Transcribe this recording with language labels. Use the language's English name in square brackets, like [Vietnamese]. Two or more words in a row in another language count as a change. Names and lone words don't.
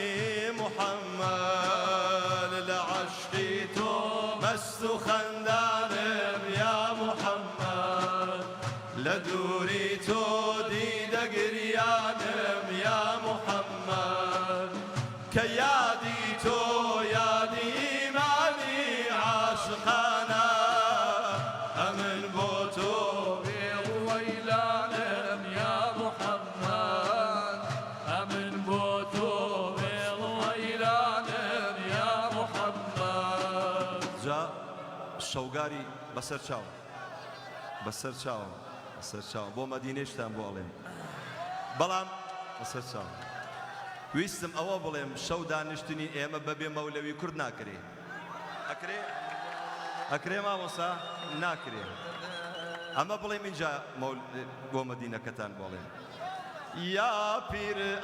[Central Kurdish] محەممەد لە عەشقی تۆ مەست و خەندانم یا محەممەد لە دووری تۆ دیدەگریانم یا محەممەد کە یادی تۆ یادی ئیمانی عاشقانە ئەمن بۆ تۆ ويلانم يا محمد أمن بوتو ويلانم يا محمد جا شەوگاری بەسەر چاوم بەسەر چاوم بەسەر چاوم بۆ مەدینەیشتان بۆ ئەڵێم بەڵام بەسەر چاوم ویستم ئەوە بڵێم شەو دانیشتنی ئێمە بەبێ مەولەوی کورد ناکرێ ئەکرێ ئەکرێ مامۆسا ناکرێ ئەمە بڵێم اینجا بۆ مەدینەکەتان بڵێم یا پیر